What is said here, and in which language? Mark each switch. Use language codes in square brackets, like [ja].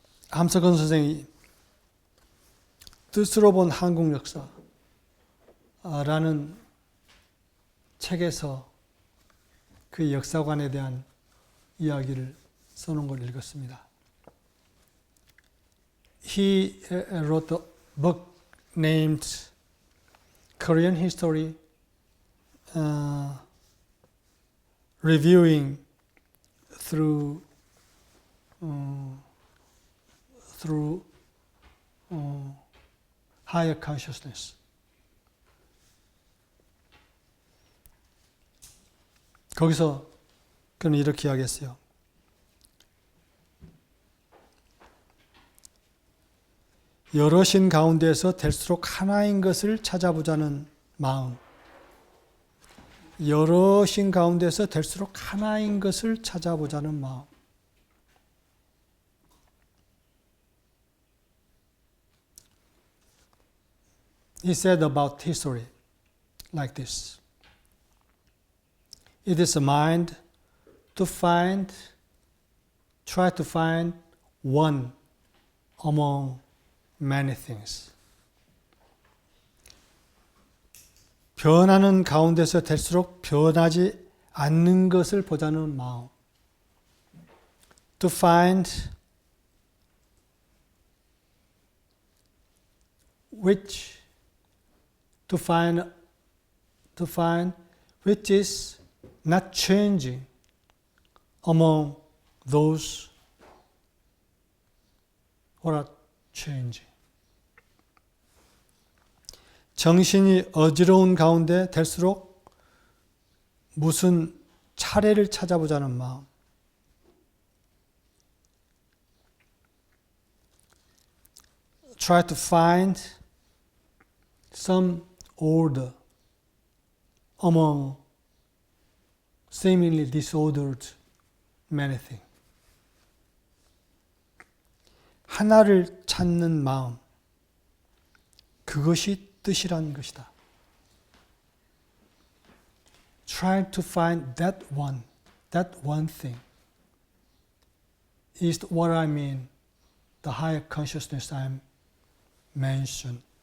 [ko] 함석헌 선생이 뜻으로 본 한국 역사라는 책에서 그 역사관에 대한 이야기를 써놓은 걸 읽었습니다. [en] He wrote a book named Korean History, reviewing through higher consciousness. [ko] 거기서 그는 이렇게 이야기했어요. 여럿인 가운데서 될수록 하나인 것을 찾아보자는 마음. 여럿인 가운데서 될수록 하나인 것을 찾아보자는 마음. [en] He said about history like this. It is a mind to try to find one among many things. [ko] 변하는 가운데서 될수록 변하지 않는 것을 보자는 마음. [en] To find which is not changing among those who are changing. [ko] 정신이 어지러운 가운데 될수록 무슨 차례를 찾아보자는 마음. [en] Try to find some order among seemingly disordered many things. [ko] 하나를 찾는 마음, 그것이 뜻이라는 것이다. [en] Trying to find that one thing is what I mean, the higher consciousness I mentioned.